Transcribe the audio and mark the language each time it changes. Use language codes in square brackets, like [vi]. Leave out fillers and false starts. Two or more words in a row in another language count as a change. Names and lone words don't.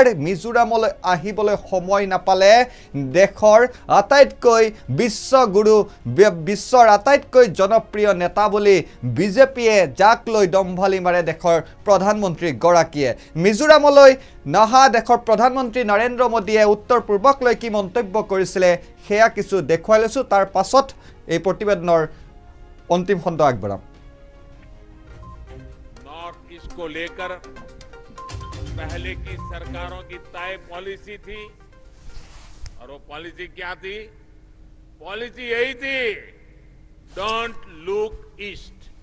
[as] মিজোৰামলৈ আহিবলৈ সময় নাপালে দেশৰ আটাইতকৈ বিশ্বগুৰু বিশ্বৰ আটাইতকৈ জনপ্ৰিয় নেতা বুলি বিজেপিয়ে যাক লৈ দম্ভালি মাৰে দেশৰ প্ৰধানমন্ত্ৰী গৰাকীয়ে মিজোৰামলৈ নহা দেশৰ প্ৰধানমন্ত্ৰী নৰেন্দ্ৰ মোদীয়ে উত্তৰ পূৰ্বক লৈ কি মন্তব্য কৰিছিলে সেয়া কিছু দেখুৱাই লৈছো তাৰ পাছত এই প্ৰতিবেদনৰ অন্তিম খণ্ড আগবঢ়াম [hi] नॉर्थ ईस्ट को लेकर पहले की सरकारों की तय पॉलिसी थी और वो पॉलिसी क्या थी पॉलिसी यही थी [en] don't look east